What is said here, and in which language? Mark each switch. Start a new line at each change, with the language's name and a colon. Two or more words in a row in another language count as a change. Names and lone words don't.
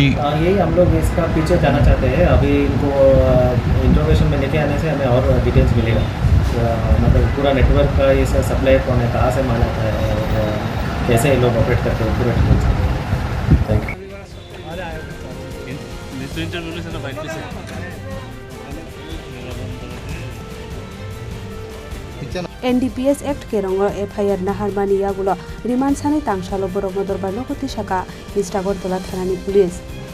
Hindi: यही हम लोग इसका पीछे जाना चाहते हैं अभी इनको इंट्रोगेशन में लेके आने से हमें और डिटेल्स मिलेगा मतलब पूरा नेटवर्क का ये सप्लायर कौन है कहाँ से माल आता है और कैसे ये लोग ऑपरेट करते हैं पूरा डिटेल्स थैंक
English: यू
Kok Borok: NDPS Act ke rongo FIR naharmani yagulo riman sane tangsalo borokno dorbarno koti shaka East Agartala thanani police